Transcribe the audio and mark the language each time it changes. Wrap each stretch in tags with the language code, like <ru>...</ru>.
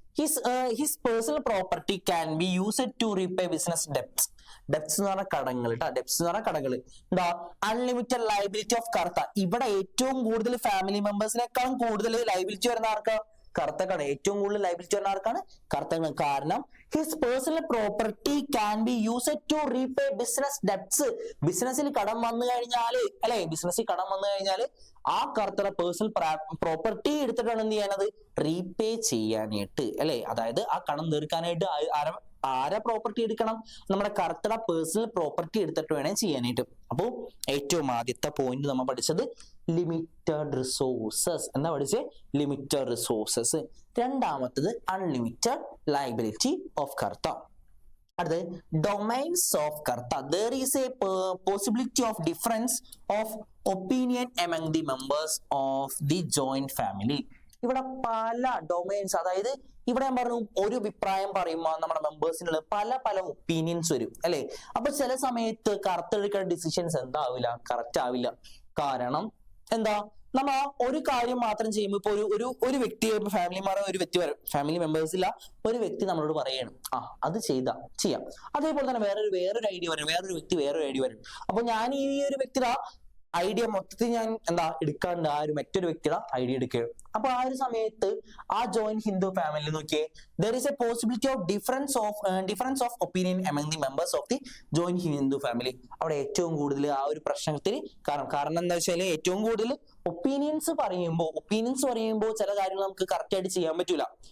<en>His personal property can be used to repay business debts.</en> <ml>Debts എന്ന് പറഞ്ഞ കടങ്ങൾ എന്താ? അൺലിമിറ്റഡ് ലയബിലിറ്റി ഓഫ് കർത്ത. ഇവിടെ ഏറ്റവും കൂടുതൽ ഫാമിലി മെമ്പേഴ്സിനേക്കാളും കൂടുതൽ ലയബിലിറ്റി വരുന്ന ആർക്കാ? കർത്തക്കാണ്. ഏറ്റവും കൂടുതൽ ലയബിലിറ്റി വരുന്ന ആർക്കാണ്? കർത്തക്കാണ്. കാരണം</ml> <en>His personal property can be used to repay business debts.</en> <ml>ബിസിനസ്സിൽ കടം വന്നു കഴിഞ്ഞാല്, അല്ലെ, ആ കർത്തയുടെ പേഴ്സണൽ പ്രോപ്പർട്ടി എടുത്തിട്ടാണ് എന്ത് ചെയ്യാനത്? റീപേ ചെയ്യാനായിട്ട്, അല്ലെ. അതായത് ആ കടം തീർക്കാനായിട്ട് ആരെ പ്രോപ്പർട്ടി എടുക്കണം? നമ്മുടെ കർത്തയുടെ പേഴ്സണൽ പ്രോപ്പർട്ടി എടുത്തിട്ട് വേണം ചെയ്യാനായിട്ട്. അപ്പോൾ ഏറ്റവും ആദ്യത്തെ പോയിന്റ് നമ്മൾ പഠിച്ചത് ലിമിറ്റഡ് റിസോഴ്സസ്. എന്താ പഠിച്ചേ? Limited resources. രണ്ടാമത്തത് അൺലിമിറ്റഡ് ലയബിലിറ്റി ഓഫ് കർത്ത. അടുത്തത് domains of Kartha.</ml> <en>There is a possibility of difference of opinion among the members of the joint family.</en> <ml>ഇവിടെ പല ഡൊമൈൻസ്, അതായത് ഇവിടെ ഞാൻ പറഞ്ഞു ഒരു അഭിപ്രായം പറയുമ്പോൾ നമ്മുടെ മെമ്പേഴ്സിനുള്ള പല ഒപ്പീനിയൻസ് വരും, അല്ലെ. അപ്പൊ ചില സമയത്ത് കറക്റ്റ് എടുക്കുന്ന ഡിസിഷൻസ് എന്താവില്ല, കറക്റ്റ് ആവില്ല. കാരണം എന്താ? നമ്മ ഒരു കാര്യം മാത്രം ചെയ്യുമ്പോൾ ഇപ്പൊ ഒരു വ്യക്തി, ഫാമിലി മെമ്പേഴ്സില്ല, ഒരു വ്യക്തി നമ്മളോട് പറയാണ്, അത് ചെയ്യാം. അതേപോലെ തന്നെ വേറൊരു ഐഡിയ വരും, വേറൊരു ഐഡിയ വരും. അപ്പൊ ഞാൻ ഈ ഒരു വ്യക്തിയുടെ ഐഡിയ മൊത്തത്തിൽ ഞാൻ എടുക്കാണ്ട് മറ്റൊരു വ്യക്തിയുടെ ഐഡിയ എടുക്കുകയാണ്. അപ്പൊ ആ ഒരു സമയത്ത് ആ ജോയിന്റ് ഹിന്ദു ഫാമിലി നോക്കിയേ,</ml> <en>there is a possibility of difference of opinion among the members of the joint Hindu family.</en> <ml>അവിടെ ഏറ്റവും കൂടുതൽ ആ ഒരു പ്രശ്നത്തിൽ കാരണം എന്താ വെച്ചാൽ ഏറ്റവും കൂടുതൽ ഒപ്പീനിയൻസ് പറയുമ്പോൾ ചില കാര്യങ്ങൾ നമുക്ക് കറക്റ്റ് ആയിട്ട് ചെയ്യാൻ പറ്റൂല.</ml>